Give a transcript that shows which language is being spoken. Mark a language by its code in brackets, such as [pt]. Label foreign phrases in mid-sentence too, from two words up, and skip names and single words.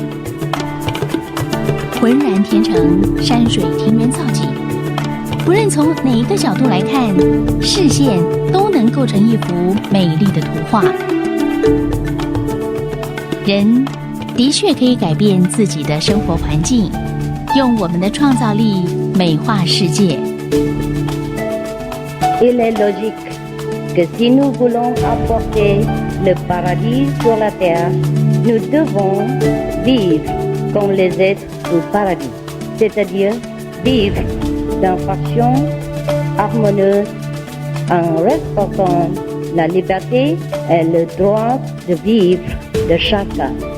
[zh] 浑然天成，山水庭园造景，不论从哪一个角度来看，视线都能构成一幅美丽的图画。人的确可以改变自己的生活环境，用我们的创造力美化世界。 [fr] Il est logique que si nous voulons apporter le paradis sur la terre, nous devons vivre comme les êtres du paradis, c'est-à-dire vivre dans façon harmonieuse en respectant la liberté et le droit de vivre de chacun.